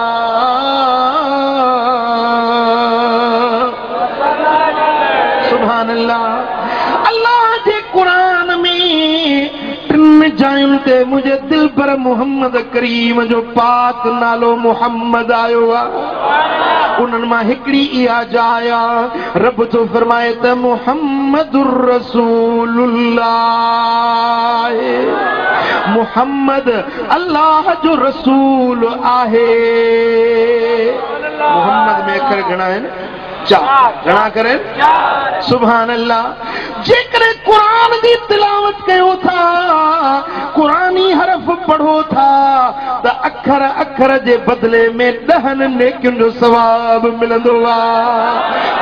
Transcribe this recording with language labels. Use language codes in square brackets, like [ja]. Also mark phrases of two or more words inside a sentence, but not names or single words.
[ar] سبحان الله. [sd] अल्लाह जे क़ुरान में टिन जायुनि ते मुंहिंजे दिल पर मोहम्मद करीम जो पाक नालो मोहम्मद आयो आहे। उन्हनि मां हिकिड़ी इहा जाइ आहे, रब थो फरमाए त [ar] محمد رسول الله, [sd] मुहम्मद अल्लाह जो रसूल आहे। मोहम्मद में अखर घणा आहिनि? चार। घणा करे? [ar] سبحان الله. [sd] जेकॾहिं क़ुरान जी तिलावत कयो था, क़ुरानी हरफ पढ़ो था त अखर अखर जे बदिले में 10 नेकियुनि जो सवाब मिलंदो आहे।